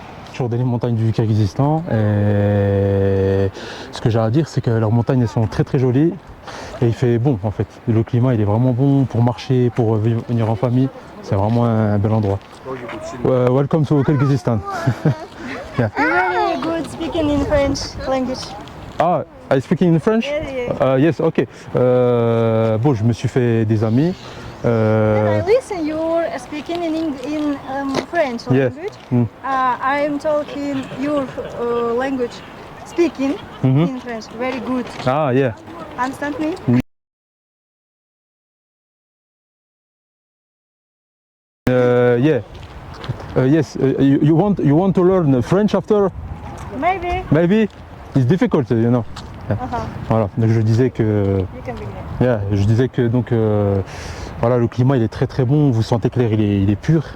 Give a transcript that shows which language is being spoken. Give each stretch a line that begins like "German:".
French: Toujours dans les montagnes du Kirghizistan. Et ce que j'ai à dire, c'est que leurs montagnes elles sont très très jolies. Et il fait bon en fait. Le climat il est vraiment bon pour marcher, pour venir en famille. C'est vraiment un bel endroit.
English: Welcome to Kirghizistan. Yeah. Very good speaking in French language. Ah, I speaking in French? Yeah. Yes, ok.
French: Bon, je me suis fait des amis.
English: When I listen, you're speaking in French Yes. language. I'm talking your language, speaking in French. Very good. Ah, yeah. Understand me? Yeah. Yes, you want to learn French after? Maybe. Maybe it's difficult, you know.
French: Voilà, donc je disais que,
English: You can begin.
French: je disais que donc voilà, le climat il est très très bon, vous sentez que l'air il est pur.